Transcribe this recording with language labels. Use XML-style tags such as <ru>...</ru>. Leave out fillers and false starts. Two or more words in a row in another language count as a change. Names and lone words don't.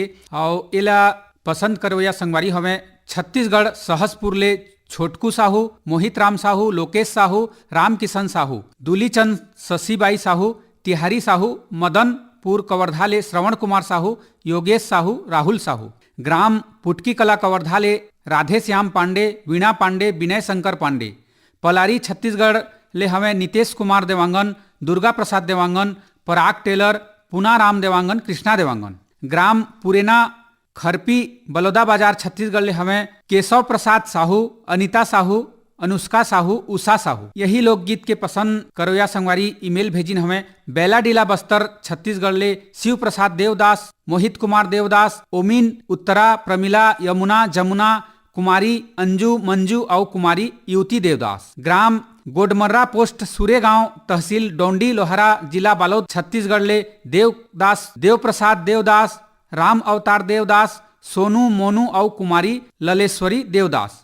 <hne>और एला पसंद करवैया संगवारी हवे छत्तीसगढ़ सहसपुर ले छोटकू साहू, मोहित राम साहू, लोकेश साहू, राम किशन साहू, दूलीचंद शशिबाई साहू, तिहारी साहू, मदनपुर कवर्धा ले श्रवण कुमार साहू, योगेश साहू, राहुल साहू। ग्राम पुटकी कला कवर्धा ले राधे श्याम पांडे, वीणा पांडे, विनय शंकर पांडे। पलारी छत्तीसगढ़ ले हमें नितेश कुमार देवांगन, दुर्गा प्रसाद देवांगन, पराग टेलर, पूना राम देवांगन, कृष्णा देवांगन। ग्राम पुरेना खरपी बलौदा बाजार छत्तीसगढ़ ले हमें केशव प्रसाद साहू, अनिता साहू, अनुष्का साहू, उषा साहू। यही लोकगीत के पसंद करोया संगवारी ईमेल भेजिन हमें बेला डीला बस्तर छत्तीसगढ़ ले शिव प्रसाद देवदास, मोहित कुमार देवदास, ओमिन, उत्तरा, प्रमिला, यमुना, जमुना, कुमारी अंजू, मंजू और कुमारी युवती देवदास। ग्राम गोडमर्रा पोस्ट सूर्य गांव तहसील डोंडी लोहारा जिला बालोद छत्तीसगढ़ ले देवदास, देवप्रसाद देवदास, राम अवतार देवदास, सोनू, मोनू और कुमारी ललेश्वरी देवदास।</hne>